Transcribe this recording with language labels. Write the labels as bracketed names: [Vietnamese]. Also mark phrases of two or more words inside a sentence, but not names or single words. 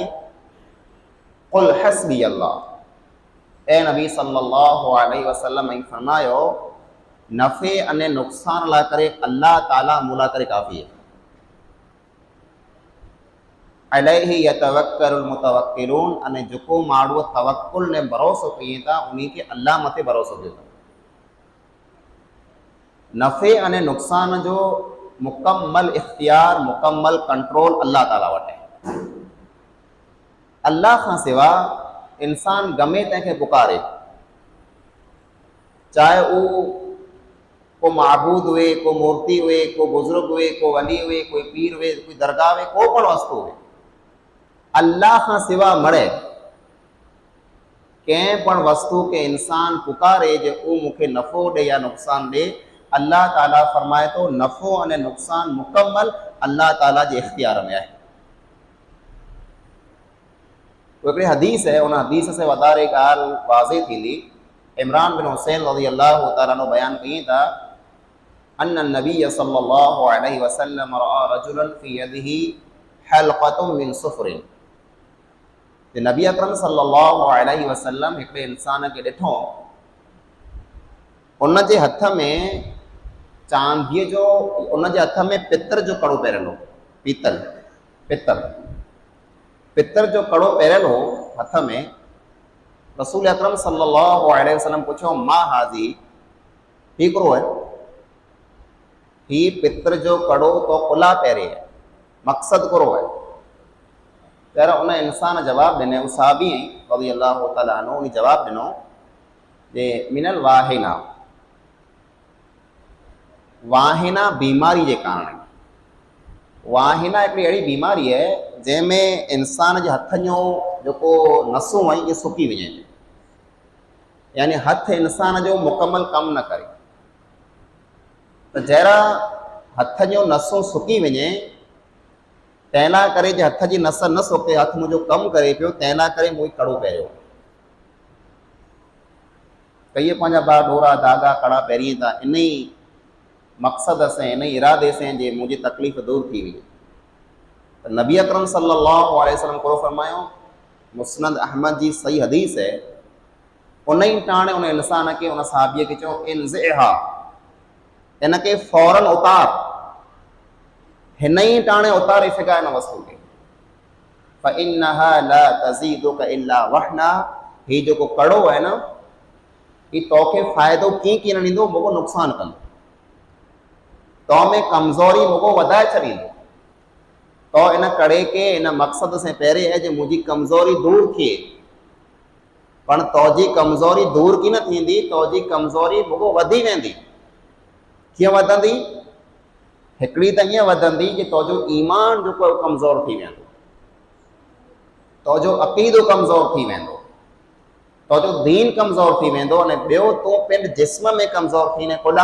[Arabic] قل حسبي الله, [Sindhi] ए नबी [Arabic] صلى الله عليه وسلم [Sindhi] ऐं फरमायो नफ़े अने नुक़सान ला करे अल्लाह ताला मूला करे काफ़ी है। [Arabic] عليه يتوكل المتوكلون, [Sindhi] अने जेको माण्हू तवक्कुल ने भरोसो कई था उन्हीं के अल्लाह मथे भरोसो कयो। नफ़े अने नुक़सान जो मुकम्मल इख्तियार, मुकम्मल कंट्रोल अल्लाह ताला वटि है। अल्लाह खां सिवा इंसान गमे तंहिंखे पुकारे, चाहे उहो को माबूद हुए, को मूर्ति हुए, को बुजुर्ग हुए, को वली हुए, कोई पीर हुए, कोई दरगाह हुए, को पण वस्तु हुए, अल्लाह खां सिवा मरे कंहिं पण वस्तु के इंसान पुकारे जे उहो मूंखे नफ़ो ॾे या नुक़सान ॾे, अल्लाह ताला फरमाए तो नफ़ो अने नुक़सान मुकम्मल अल्लाह ताला जे इख्तियार में आहे। हिकिड़ी हदीस है, उन हदीस से वधारे ॻाल्हि वाज़े थींदी। इमरान बिन हुसैन [Arabic] رضي الله تعالى عنه [Sindhi] बयान कई था [Arabic] أن النبي صلى الله عليه وسلم رأى رجلا في يده حلقة من صفر. [Sindhi] नबी अकरम [Arabic] صلى الله عليه وسلم [Sindhi] हिकिड़े इंसान के ॾिठो, उन जे हथ में चांदीअ जो, उन जे हथ में पितर जो कड़ो पहिरियल हो, पितर जो कड़ो पहिरियल हो हथ में। रसूल अकरम [Arabic] صلى الله عليه وسلم [Sindhi] पुछो [Arabic] ما هذه, [Sindhi] हिकिड़ो है। ही पित्र जो कड़ो तो कुला पहिरे है, मक़सद करो है। तर उन इंसान जवाब ॾिने, उस साहबी [Arabic] رضي الله تعالى عنه [Sindhi] उन जवाब ॾिनो जे [Arabic] من الواهنة, [Sindhi] वाहिना बीमारी के कारण। वाहिना हिकिड़ी अहिड़ी बीमारी है जंहिंमें इंसान जे हथ जो जेको नसूं आहिनि इहे सुकी वञनि, यानी हथ इंसान जो मुकम्मल कम न करे। तो जहिड़ा हथ जो नसूं सुकी वञे तंहिं करे जे हथ जी नस न सुके, हथ मुंहिंजो कमु करे पियो, तंहिं करे मूं कड़ो पहिरियो। कई पंहिंजा ॿार डोरा धागा कड़ा पहिरीं था इन ई मक़सद से, इन इरादे से जे मुझे तकलीफ़ दूर थी हुई। तो नबी अकरम [Arabic] صلى الله عليه وسلم [Sindhi] को फरमायो, मुस्नद अहमद जी सही हदीस है, उन ही टाणे उन इंसान के उन साहबीअ के चो इनज़ेहा, इनके फौरन उतार, हिन ही टाणे उतारे सघा इन वस्तु के। [Arabic] فإنها لا تزيدك إلا وهنا, [Sindhi] ही जो कड़ो है ना, ही तोखे फ़ाइदो कीअं न ॾींदो, मुगो नुक़सान कंदो, तो में कमज़ोरी मुगो वधाए छॾींदो। तो इन कड़े के इन मक़सद से पहिरे है जो मुझी कमज़ोरी दूर थिए, पण तोजी कमज़ोरी दूर की न थींदी, तोजी कमज़ोरी मुगो वधी वेंदी। कीअं वधंदी? हिकिड़ी त ईअं वधंदी कि तोजो ईमान जो कमज़ोर थी वेंदो, तोजो अक़ीदो कमज़ोर थी वेंदो, तोजो दीन कमज़ोर थी वेंदो, अने ॿियो तूं पंहिंजे जिस्म में कमज़ोर थी ने कोला।